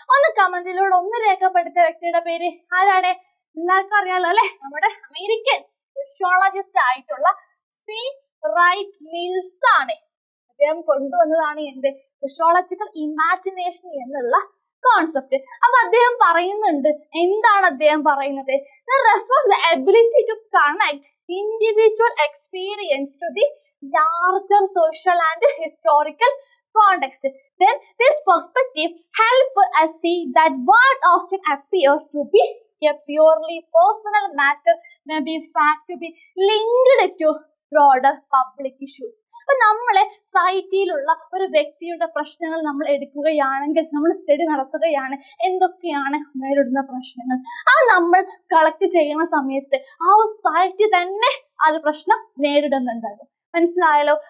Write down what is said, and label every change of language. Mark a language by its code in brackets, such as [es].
[ml] ഒന്ന് കമന്റിലൂടെ ഒന്ന് രേഖപ്പെടുത്തിയ വ്യക്തിയുടെ പേര് ആരാണ്? എല്ലാവർക്കും അറിയാലോ അല്ലെ? നമ്മുടെ അമേരിക്കൻ സോഷ്യോളജിസ്റ്റ് ആയിട്ടുള്ള C. റൈറ്റ് മിൽസ് ആണ്. അദ്ദേഹം കൊണ്ടുവന്നതാണ് എന്ത് സോഷ്യോളജിക്കൽ ഇമാജിനേഷൻ എന്നുള്ള കോൺസെപ്റ്റ്. അപ്പൊ അദ്ദേഹം പറയുന്നുണ്ട്, എന്താണ് അദ്ദേഹം പറയുന്നത്? [en] refers the ability to connect individual experience to the larger social and historical context. Then this perspective help us see that what often appears to be a purely personal matter may be fact to be linked to broader public issues. [ml] അപ്പൊ നമ്മളെ സൊസൈറ്റിയിലുള്ള ഒരു വ്യക്തിയുടെ പ്രശ്നങ്ങൾ നമ്മൾ എടുക്കുകയാണെങ്കിൽ, നമ്മൾ study നടത്തുകയാണ്, എന്തൊക്കെയാണ് നേരിടുന്ന പ്രശ്നങ്ങൾ, അത് നമ്മൾ കളക്ട് ചെയ്യുന്ന സമയത്ത് ആ സൊസൈറ്റി തന്നെ ആ ഒരു പ്രശ്നം നേരിടുന്നുണ്ടാകും. മനസ്സിലായല്ലോ?